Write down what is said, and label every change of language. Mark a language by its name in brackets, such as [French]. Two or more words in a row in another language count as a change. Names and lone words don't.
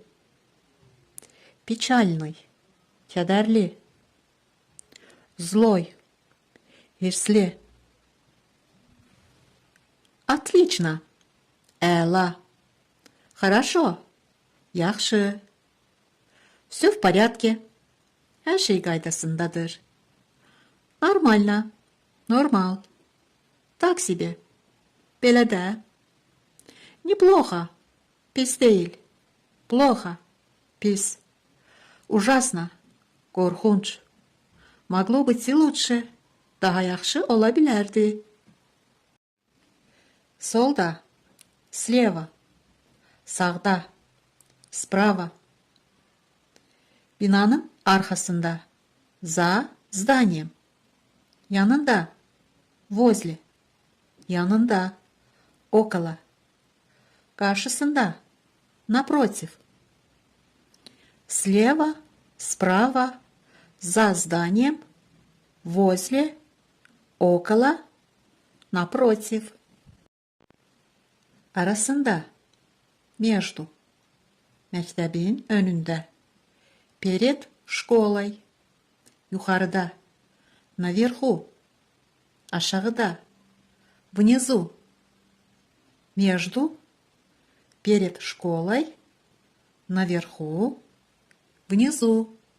[Russian] Печальный, kədərli. Злой, hirsli. Отлично, əla. Хорошо, yaxşı. Все в порядке, [Azerbaijani] hər şey qaydasındadır. [Russian] Нормально, normal. Так себе, [Azerbaijani] belə də. Неплохо, pis deyil. [Russian] Плохо, pis. Ужасно, qorxunc. Могло быть и лучше, [Azerbaijani] daha yaxşı ola bilərdi. Solda, слева, sağda, справа. Binanın arxasında, [Russian] за зданием. [Azerbaijani] Yanında, возле. Yanında, около. Karşısında, напротив. [Russian] Слева, справа, за зданием, возле, около, напротив. [Azerbaijani] Arasında, между. Məktəbin önündə. [Russian] Перед школой. [Azerbaijani] Yuxarıda. Наверху. Aşağıda. Внизу. [Russian] Между. Перед школой. Наверху. Внизу.